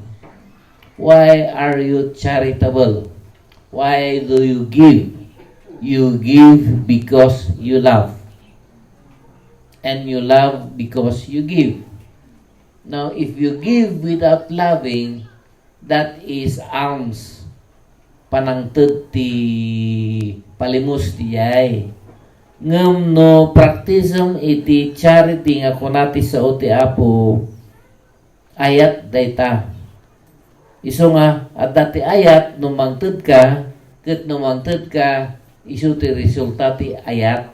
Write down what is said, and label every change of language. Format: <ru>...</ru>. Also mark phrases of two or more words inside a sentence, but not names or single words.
<en>Why are you charitable? Why do you give? You give because you love. And you love because you give. Now, if you give without loving, that is alms.</en> <ilo>Panangtod ti palimus ti yay. Ngam no practism iti charity nga kunati sa uti Apo, ayat dayta. Iso nga, at dati ayat, numangtod ka, ket numangtod ka, iso ti resulta ti ayat.</ilo>